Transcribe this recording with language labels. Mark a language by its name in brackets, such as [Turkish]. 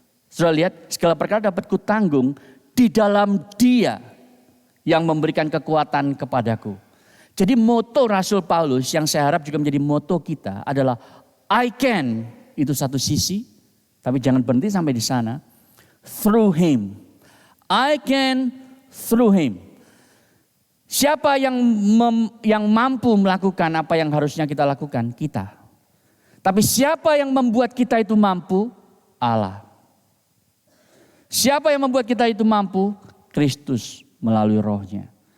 [Indonesian] Sudah lihat segala perkara dapat kutanggung di dalam Dia yang memberikan kekuatan kepadaku. Jadi moto Rasul Paulus yang saya harap juga menjadi moto kita adalah [English] I can, [Indonesian] itu satu sisi, tapi jangan berhenti sampai di sana. [English] Through Him, I can through Him. [Indonesian] Siapa yang mampu melakukan apa yang harusnya kita lakukan? Kita. Tapi siapa yang membuat kita itu mampu? Allah. Siapa yang membuat kita itu mampu? Kristus melalui rohnya.